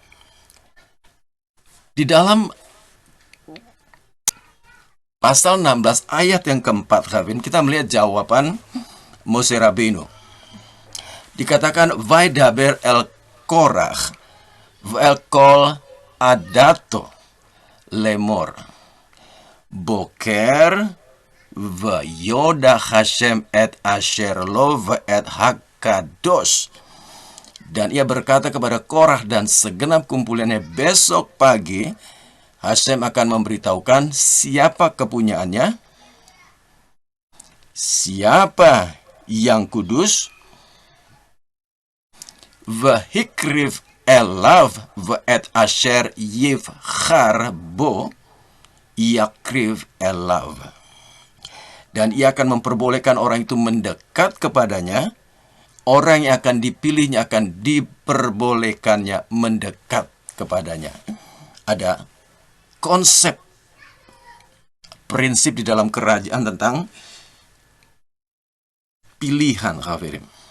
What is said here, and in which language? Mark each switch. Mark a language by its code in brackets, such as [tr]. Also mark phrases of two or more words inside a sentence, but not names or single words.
[id] Di dalam pasal 16 ayat yang keempat, Khaverim, kita melihat jawaban [he] משה רבנו. Dikatakan, וידבר אל קרח ואל כל עדתו לאמר בקר וידע השם את אשר לו ואת הקדוש. [id] Dan ia berkata kepada Korah dan segenap kumpulannya, besok pagi Hashem akan memberitahukan siapa kepunyaannya, siapa yang kudus, [he] והקריב אליו את אשר יבחר בו יקריב אליו. [id] Dan ia akan memperbolehkan orang itu mendekat kepadanya. Orang yang akan dipilihnya akan diperbolehkannya mendekat kepadanya. Ada konsep, prinsip di dalam kerajaan tentang pilihan, Khaverim.